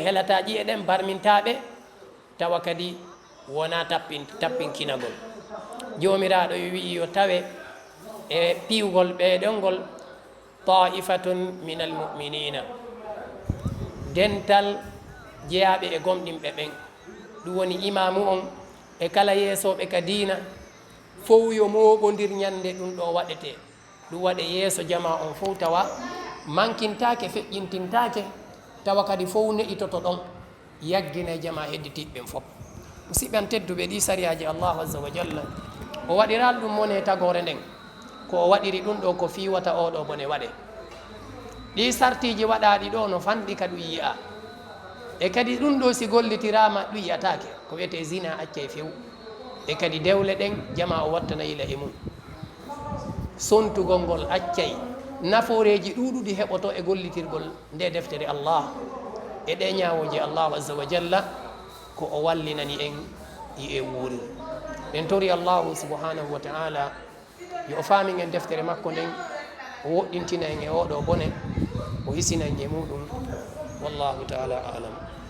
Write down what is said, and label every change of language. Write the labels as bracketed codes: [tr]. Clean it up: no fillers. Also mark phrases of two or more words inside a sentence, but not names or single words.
[ff] helata ƴiye ɗen barmintaɓe tawa kadi wona tappinkinagol jomiraɗo wi yo tawe e piwgol ɓeɗongol [ar] طائفة من المؤمنين [ff] dental jeyaɓe e gomɗinɓe ɓen ɗum woni imamu on e kala yeesoɓe ka diina fof yo moɓodir ñande ɗum ɗo waɗete ɗum waɗe yeeso jama on fof tawa mankintake feƴƴintintake tawa kadi fof neɗitoto ɗon yaggine jama hedditiɓɓen fof musidɓe an tedduɓe ɗi sariyaji [ar] الله عز وجل [ff] o waɗiral ɗum mone tagore nden ko o waɗiri ɗum ɗo ko fiwata oɗo bone waɗe ɗi sartiji waɗaɗi ɗo no fanɗi ka ɗum yi'a e kadi ɗum ɗo si gollitirama ɗum yiyatake ko wiyete zina acca e few e kadi dewle ɗen jama o wattana yila e mum sontugol ngol accay naforeji ɗuɗuɗi heɓoto e gollitirgol nde deftere allah e ɗe ñawoji [ar] الله عز وجل [ff] ko o wallinani en yi e wuuri ɗen tori [ar] الله سبحانه وتعالى [ff] yo o faamin en deftere makko nden o woɗɗintina en e oɗo bone o hisina en e muɗum [ar] والله تعالى أعلم